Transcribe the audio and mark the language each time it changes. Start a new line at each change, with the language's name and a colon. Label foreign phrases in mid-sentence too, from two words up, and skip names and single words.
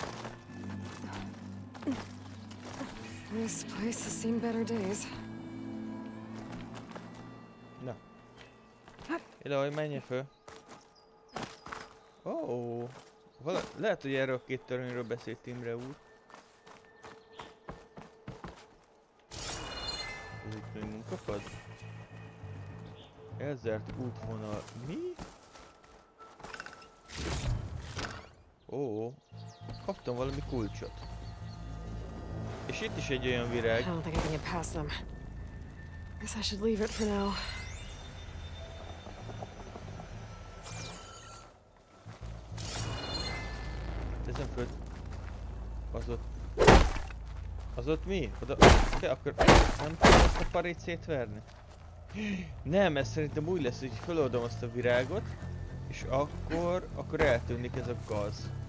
English: This place has seen better days.
Hungarian: Na. Ilaj, menj föl. Ó, lehet, hogy erről a két törvényről beszélt Imre úr. Ez itt még munkapad? Elzárt útvonal. Mi? Ó, kaptam valami kulcsot. És itt is egy olyan
English: I
Hungarian: virág.
English: don't think I can get past them. Guess I should leave it for now.
Hungarian: Ezen föl... Az ott mi? Oda... De akkor nem tudom ezt a parét szétverni? Nem, ez szerintem úgy lesz, hogy feloldom azt a virágot, és akkor eltűnik ez a gaz.